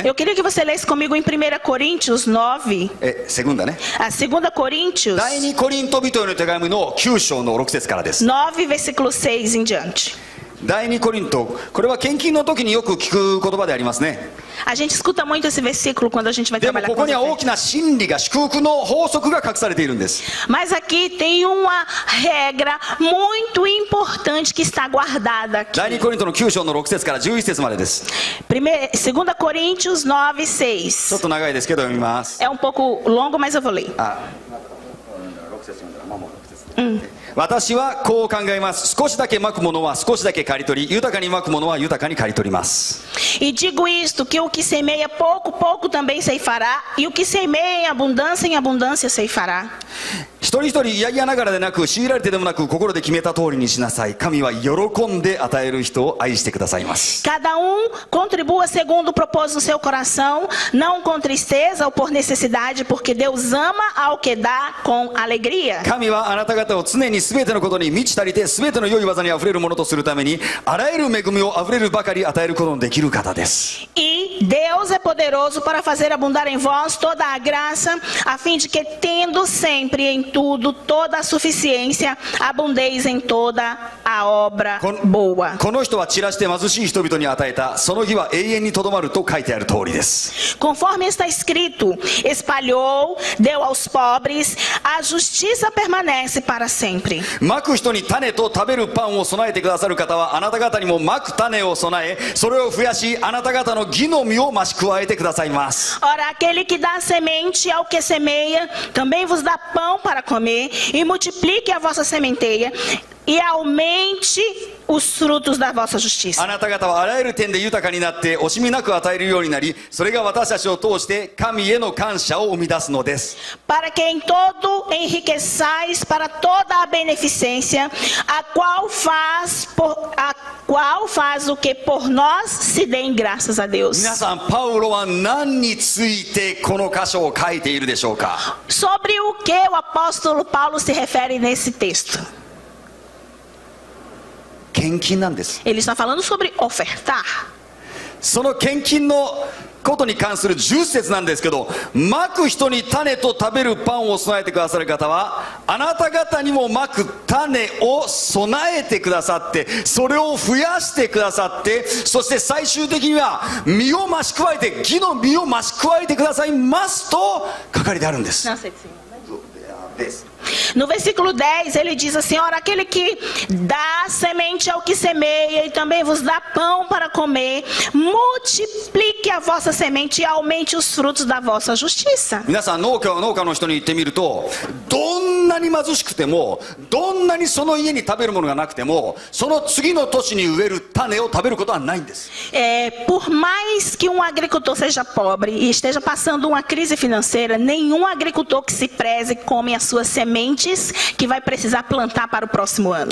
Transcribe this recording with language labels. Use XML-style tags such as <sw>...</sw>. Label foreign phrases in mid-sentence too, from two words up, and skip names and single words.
<pt>Eu queria que você lesse comigo em 1 Coríntios 9.</pt> <ja>セグンダね。</ja> <pt>A 2 Coríntios</pt> <ja>第2コリント人への手紙の9章の6節からです。</ja> <pt>9, versículo 6 em diante.</pt> <ja>第2コリント、これは献金の時によく聞く言葉でありますね。</ja> <pt>A gente escuta muito esse versículo quando a gente vai</pt> <ja>でも</ja> <pt>trabalhar</pt> <ja>こ</ja> <pt>com</pt> <ja>こには</ja> <pt>oferta.</pt> <ja>大きな真理が、祝福の法則が隠されているんです。</ja> <pt>Mas aqui tem uma regra muito importante que está guardada aqui.</pt> <ja>第2コリントの9章の6節から11節までです。</ja> <pt>2 Coríntios 9,</pt> <ja>ちょっ</ja> <pt>6.</pt> <ja>と長いですけど読みます。</ja> <pt>É um pouco longo, mas eu vou ler.</pt> <ja>私はこう考えます。少しだけまくものは少しだけ刈り取り、豊かにまくものは豊かに刈り取ります。</ja> <pt>E digo isto, que o que semeia pouco, pouco também ceifará, e o que semeia em abundância ceifará.</pt> <ja>一人一人嫌々ながらでなく、強いられてでもなく、心で決めた通りにしなさい。神は喜んで与える人を愛してくださいます。</ja> <pt>Cada contribua segundo o propósito do seu coração, não com tristeza ou por necessidade, porque Deus ama ao que dá com alegria.</pt> <ja>神はあなた方を常に全てのことに満ち足りて、全ての良い技にあふれるものとするために、あらゆる恵みをあふれるばかり与えることのできる方です。</ja> <pt>E Deus é poderoso para fazer abundar em vós toda a graça, a fim de que, tendo sempre em tudo toda a suficiência, abundeis em toda a obra boa.</pt> <ja>この人は散らして貧しい人々に与えた、その日は永遠にとどまると書いてある通りです。</ja> <pt>Conforme está escrito, espalhou, deu aos pobres, a justiça permanece para sempre.</pt> <ja>まく人に種と食べるパンを備えてくださる方は、あなた方にもまく種を備え、それを増やし、あなた方の義の実を増し加えてくださいます。</ja> <pt>Ora, aquele que dá semente ao que semeia, também vos dá pão para comer, e multiplique a vossa sementeia, e aumente os frutos da vossa justiça.</pt> <ja>あなた方はあらゆる点で豊かになって、惜しみなく与えるようになり、それが私たちを通して神への感謝を生み出すのです。</ja> <pt>Para que em todo enriqueçais para toda a beneficência, a qual faz o que por nós se deem graças a Deus.</pt> <ja>皆さん、パウロは何についてこの箇所を書いているでしょうか。</ja> <pt>Sobre o que o apóstolo Paulo se refere nesse texto?</pt> <ja>献金なんです。</ja> <pt>Ele está falando sobre ofertar.</pt> <ja>その献金のことに関する10節なんですけど、まく人に種と食べるパンを備えてくださる方は、あなた方にもまく種を備えてくださって、それを増やしてくださって、そして最終的には実を増し加えて、義の実を増し加えてくださいますと書かれてあるんです。</ja> <pt>No versículo 10 ele diz assim: ora, aquele que dá semente ao que semeia e também vos dá pão para comer, multiplique a vossa semente e aumente os frutos da vossa justiça.</pt> <ja>皆さん、農家の人に言ってみると、どんなに貧しくても、どんなにその家に食べるものがなくても、その次の年に植える種を食べることはないんです。</ja> <pt>Por mais que um agricultor seja pobre e esteja passando uma crise financeira, nenhum agricultor que se preze come as suas sementes que vai precisar plantar para o próximo ano.</pt>